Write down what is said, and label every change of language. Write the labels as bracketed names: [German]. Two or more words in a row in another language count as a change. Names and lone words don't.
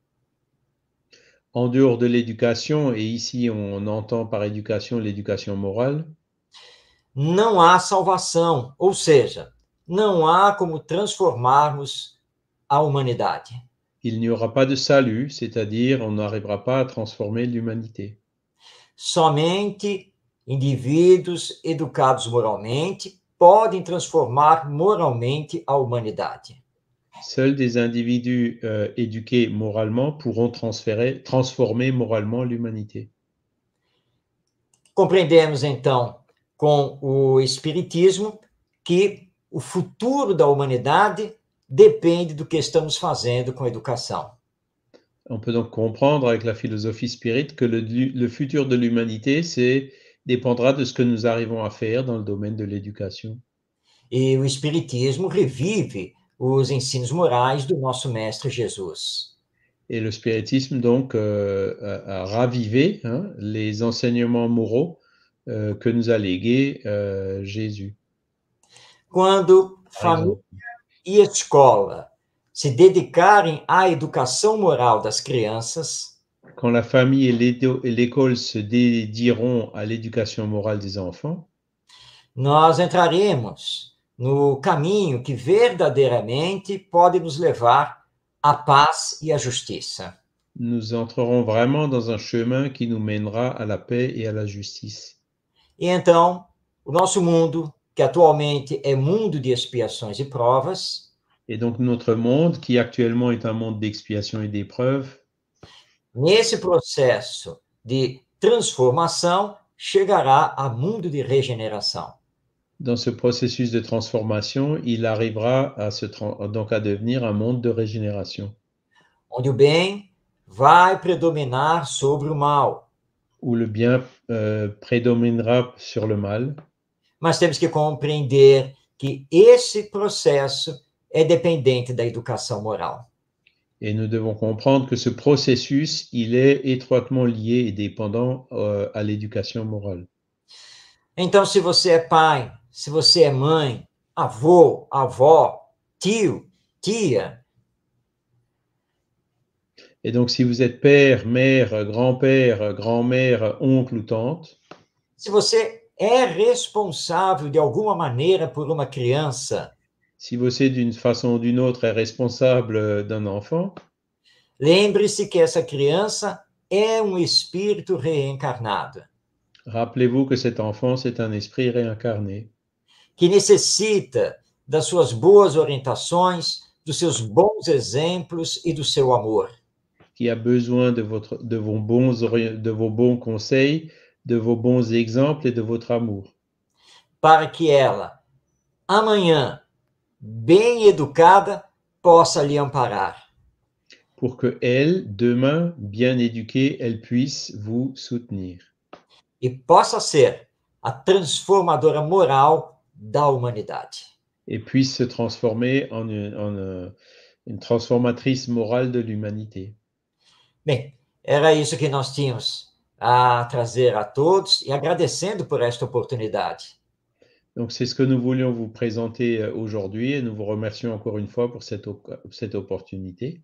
[French] En dehors de l'éducation, et ici on entend par éducation l'éducation morale, [Portuguese] não há salvação, ou seja, não há como transformarmos a humanidade. [French] il n'y aura pas de salut, c'est-à-dire on n'arrivera pas à transformer l'humanité. [Portuguese] Somente indivíduos educados moralmente podem transformar moralmente a humanidade. [French] Seuls des individus éduqués moralement pourront transformer moralement l'humanité. [Portuguese] Compreendemos, então, com o Espiritismo, que o futuro da humanidade depende do que estamos fazendo com a educação. [French] On peut donc comprendre avec la philosophie spirit que le futur de l'humanité dépendra de ce que nous arrivons à faire dans le domaine de l'éducation. [Portuguese] E o Espiritismo revive os ensinos morais do nosso Mestre Jesus. [French] Et le spiritisme, donc, a ravivé les enseignements moraux que nous a légués Jésus. [Portuguese] Quando família e escola se dedicarem à educação moral das crianças, [French] quand la famille et l'école se dédieront à l'éducation morale des enfants, [Portuguese] nós entraremos no caminho que verdadeiramente pode nos levar à paz e à justiça. [French] nous entrerons vraiment dans un chemin qui nous mènera à la paix et à la justice. [Portuguese] E então, o nosso mundo, que atualmente é mundo de expiações e provas, [French] Et donc notre monde, qui actuellement est un monde d'expiation et d'épreuve, [Portuguese] nesse processo de transformação, chegará a mundo de regeneração. [French] dans ce processus de transformation, il arrivera donc à devenir un monde de régénération, [Portuguese] Onde o bem vai predominar sobre o mal. [French] où le bien prédominera sur le mal. [Portuguese] Mas temos que compreender que esse processo é dependente da educação moral. [French] Et nous devons comprendre que ce processus, il est étroitement lié et dépendant à l'éducation morale. [Portuguese] Então, se você é pai, se você é mãe, avô, avó, tio, tia, [French] Et donc, si vous êtes père, mère, grand-père, grand-mère, oncle ou tante, [Portuguese] se você é responsável de alguma maneira por uma criança, [French] si você, d'une façon ou d'une autre, est responsable d'un enfant, [Portuguese] lembre-se que essa criança é um espírito reencarnado, [French] rappelez-vous que cet enfant, c'est un esprit réincarné, [Portuguese] que necessita das suas boas orientações, dos seus bons exemplos e do seu amor. [French] qui a besoin de vos bons conseils, de vos bons exemples et de votre amour, [Portuguese] Para que ela, amanhã, bem educada, possa lhe amparar. [French] pour que elle, demain, bien éduquée, elle puisse vous soutenir [Portuguese] E possa ser a transformadora moral da humanidade. [French] et puisse se transformer en une transformatrice morale de l'humanité. [Portuguese] Bem, Era isso que nós tínhamos a trazer a todos e agradecendo por esta oportunidade. [French] Donc, c'est ce que nous voulions vous présenter aujourd'hui et nous vous remercions encore une fois pour cette opportunité.